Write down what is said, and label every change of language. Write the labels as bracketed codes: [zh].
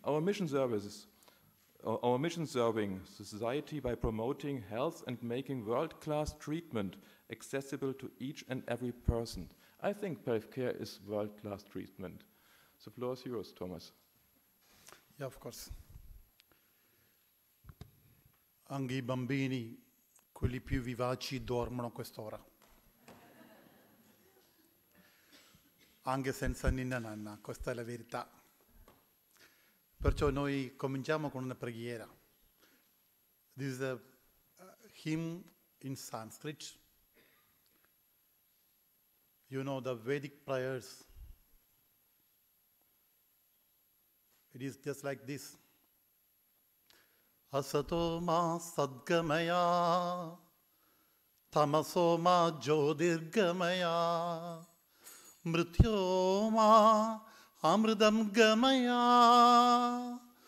[en] Our mission serving society by promoting health and making world-class treatment accessible to each and every person. I think palliative care is world-class treatment. The floor is yours, Thomas. Yeah, of course. [it] Anche I bambini, quelli più vivaci, dormono a quest'ora. Anche senza ninna nanna, questa è la verità. Perciò noi cominciamo con una preghiera. [en] This is a hymn in Sanskrit. You know the Vedic prayers. It is just like this. [sa] Asato ma sadgamaya, tamaso ma jyotirgamaya, mrityo ma amridam gamaya.